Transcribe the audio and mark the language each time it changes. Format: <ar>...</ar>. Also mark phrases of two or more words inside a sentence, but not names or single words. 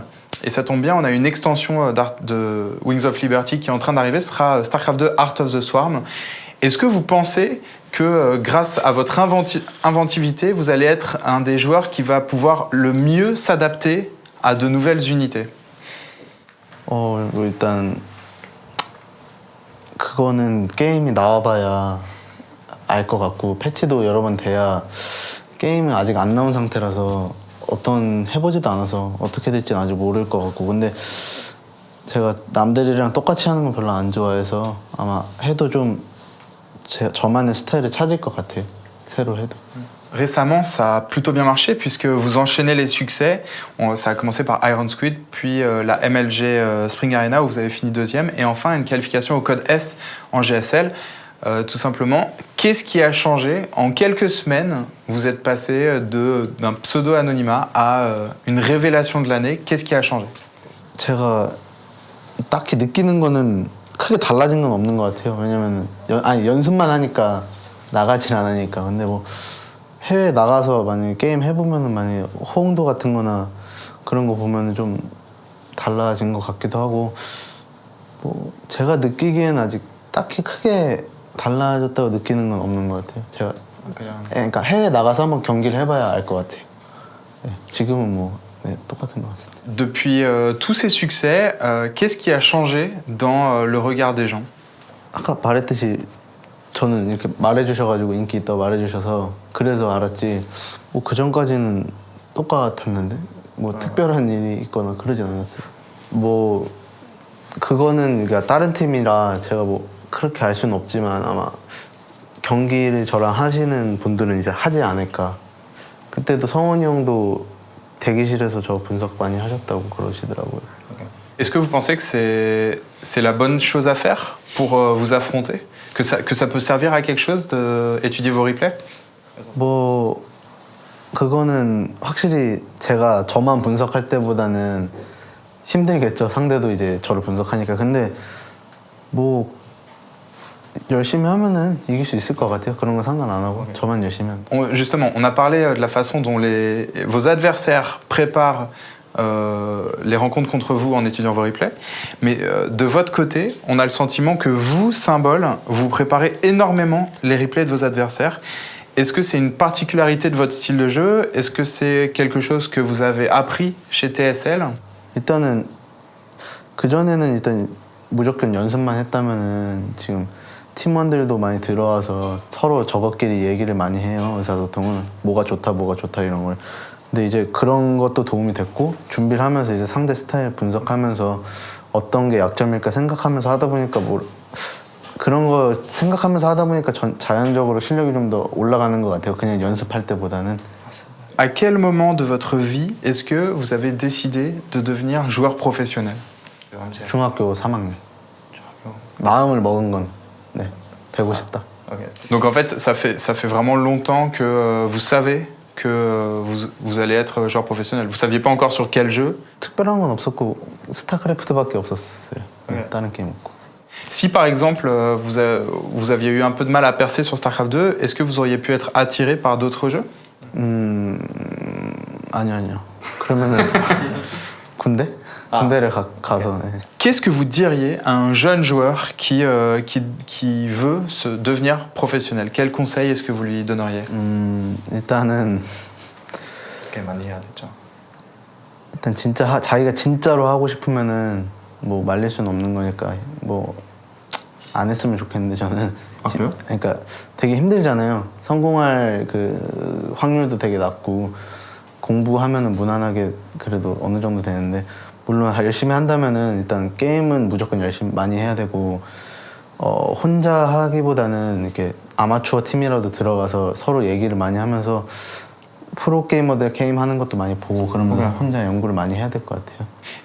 <fr>Et ça tombe bien, on a une extension de Wings of Liberty qui est en train d'arriver, ce sera StarCraft 2 Heart of the Swarm. Est-ce que vous pensez que grâce à votre inventivité, vous allez être un des joueurs qui va pouvoir le mieux s'adapter à de nouvelles unités?</fr> <ko>일단 그거는 게임이 나와봐야 알 것 같고 패치도 여러 번 돼야 게임은 아직 안 나온 상태라서 어떤 해보지도 않아서 어떻게 될지는 아직 모를 것 같고 근데 제가 남들이랑 똑같이 하는 건 별로 안 좋아해서 아마 해도 좀 저만의 스타일을 찾을 것 같아요. 새로 해도.</ko> <fr>Récemment, ça a plutôt bien marché puisque vous enchaînez les succès. Ça a commencé par Iron Squid, puis la MLG Spring Arena où vous avez fini deuxième, et enfin une qualification au code S en GSL. Tout simplement, qu'est-ce qui a changé? En quelques semaines, vous êtes passé d'un pseudo-anonymat à une révélation de l'année. Qu'est-ce qui a changé?</fr> <ko>제가 딱히 느끼는 거는 크게 달라진 건 없는 것 같아요. 왜냐면 연습만 하니까 나가진 않으니까. 근데 뭐 해외 나가서 만약에 게임 해보면은 만약에 호응도 같은 거나 그런 거 보면은 좀 달라진 것 같기도 하고 뭐 제가 느끼기엔 아직 딱히 크게 달라졌다고 느끼는 건 없는 것 같아요. 제가 그러니까 해외 나가서 한번 경기를 해봐야 알 것 같아요. 네, 지금은 뭐 똑같은 것 같아요.</ko> <fr>Depuis tous ces succès, qu'est-ce qui a changé dans le regard des gens?</fr> <ko>아까 말했듯이 저는 이렇게 말해주셔가지고 인기 있다고 말해주셔서 그래서 알았지 뭐 그 전까지는 똑같았는데 뭐 특별한 일이 있거나 그러진 않았어요. 뭐 그거는 그러니까 다른 팀이라 제가 뭐 그렇게 알 수는 없지만 아마 경기를 저랑 하시는 분들은 이제 하지 않을까. 그때도 성원이 형도 대기실에서 저 분석 많이 하셨다고 그러시더라고요.</ko> <fr>Est-ce que vous pensez que c'est la bonne chose à faire pour vous affronter? Que ça peut servir à quelque chose d'étudier vos replays?</fr> <ko>뭐 그거는 확실히 제가 저만 분석할 때보다는 힘들겠죠. 상대도 이제 저를 분석하니까. 근데 뭐 열심히 하면은 이길 수 있을 것 같아요. 그런 거 상관 안 하고 저만 열심히 하면.</ko> <fr>Justement, on a parlé de la façon dont vos adversaires préparent les rencontres contre vous en étudiant vos replays. Mais de votre côté, on a le sentiment que vous, Symbol, vous préparez énormément les replays de vos adversaires. Est-ce que c'est une particularité de votre style de jeu? Est-ce que c'est quelque chose que vous avez appris chez TSL?</fr> <ko>일단은 그전에는 일단 무조건 연습만 했다면은 지금 팀원들도 많이 들어와서 서로 저것끼리 얘기를 많이 해요. 의사소통을. 뭐가 좋다 이런 걸. 근데 이제 그런 것도 도움이 됐고 준비를 하면서 이제 상대 스타일 분석하면서 어떤 게 약점일까 생각하면서 하다 보니까 뭐 그런 거 생각하면서 하다 보니까 자연적으로 실력이 좀 더 올라가는 것 같아요. 그냥 연습할 때보다는.</ko> <fr>À quel moment de votre vie est-ce que vous avez décidé de devenir joueur professionnel?</fr> <ko>중학교 3학년. 마음을 먹은 건 네, 되고 싶다.</ko> <fr>Donc en fait, ça fait vraiment longtemps que vous savez que vous allez être joueur professionnel. Vous saviez pas encore sur quel jeu?</fr> <ko>특별한 건 없었고 스타크래프트밖에 없었어요. 다른 게임 없고.</ko> <fr>Si par exemple vous aviez eu un peu de mal à percer sur StarCraft 2, est-ce que vous auriez pu être attiré par d'autres jeux?</fr> <ko>아니요. 그러면은 군대? 군대를 가서. 네.</ko> <fr>Qu'est-ce que vous diriez à un jeune joueur qui veut devenir professionnel? Quel conseil est-ce que vous lui donneriez?</fr> <ko>일단은 많이 해야 되죠. 일단 진짜 자기가 진짜로 하고 싶으면은 뭐 말릴 수는 없는 거니까 뭐 안 했으면 좋겠는데 저는. 아, 그래요? 그러니까 되게 힘들잖아요. 성공할 그 확률도 되게 낮고 공부하면은 무난하게 그래도 어느 정도 되는데 물론 열심히 한다면은 일단 게임은 무조건 열심히 많이 해야 되고 혼자 하기보다는 이렇게 아마추어 팀이라도 들어가서 서로 얘기를 많이 하면서 프로 게이머들 게임 하는 것도 많이 보고 그러면서 혼자 연구를 많이 해야 될 것 같아요.</ko>